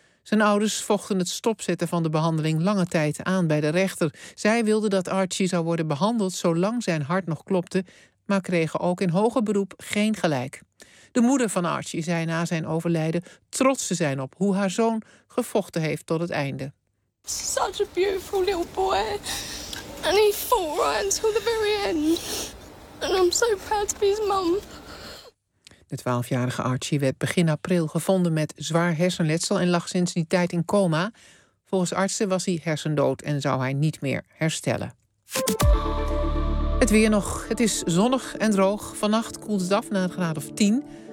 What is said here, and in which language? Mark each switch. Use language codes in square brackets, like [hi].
[nl] Zijn ouders vochten het stopzetten van de behandeling lange tijd aan bij de rechter. Zij wilden dat Archie zou worden behandeld zolang zijn hart nog klopte, maar kregen ook in hoger beroep geen gelijk. De moeder van Archie zei na zijn overlijden trots te zijn op hoe haar zoon gevochten heeft tot het einde. [en] Such a beautiful little boy. And he fought right until the very end. And I'm so proud to be his mom. [nl] De 12-jarige Archie werd begin april gevonden met zwaar hersenletsel en lag sinds die tijd in coma. Volgens artsen was hij hersendood en zou hij niet meer herstellen. Het weer nog. Het is zonnig en droog. Vannacht koelt het af naar een graad of 10.